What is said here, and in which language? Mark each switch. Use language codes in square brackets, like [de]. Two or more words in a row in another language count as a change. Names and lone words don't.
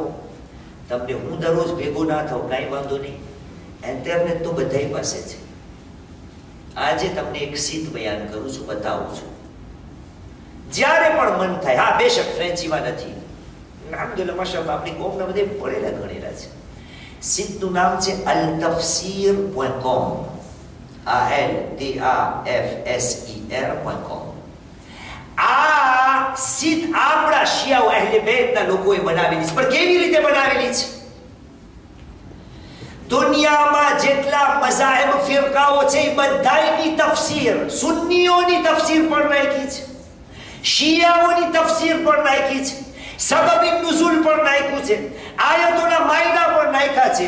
[gu] તમને હું દરરોજ ભેગો ના થાવ કાંઈ વાંધો નહીં, ઇન્ટરનેટ તો બધાય પાસે છે. આજે તમને એક સીત બયાન કરું છું, બતાવું છું. જ્યારે પણ મન થાય, હા બેશક ફ્રેન્ચીમાં નથી, [ar] الحمد لله ما شاء الله [gu] આપણી કોમના બધે પડેલા ગણેલા છે. સીતનું નામ છે altafsir.com, altafser.com. આ સીત આપણા શિયાઓ અહેલે બેતના લોકોએ બનાવેલી છે. પણ કેવી રીતે બનાવેલી છે? દુનિયામાં જેટલા મઝાહિબ ફિરકાઓ છે એ બધાની તફસીર, સુન્નીઓની તફસીર પણ નાખી છે, શિયાઓની તફસીર પણ નાખી છે, [ar] سبب النزول [gu] પણ નાખ્યું છે, આયતોના માયના પણ નાખ્યા છે.